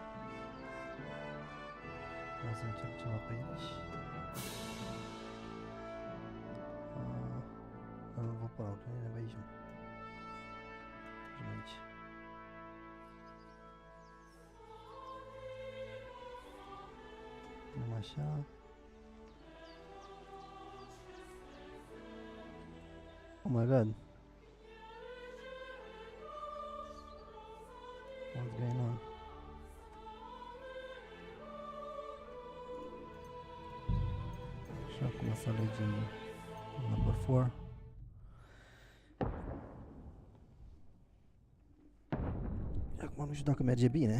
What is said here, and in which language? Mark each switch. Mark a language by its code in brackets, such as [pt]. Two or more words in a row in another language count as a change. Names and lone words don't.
[ro] O să încerc ceva pe aici. Nu vă pau, că e aici. Și aici. Punem așa. [en] Oh my god. What's going on? [ro] Și acum să alegem number 4. Acum nu știu dacă merge bine.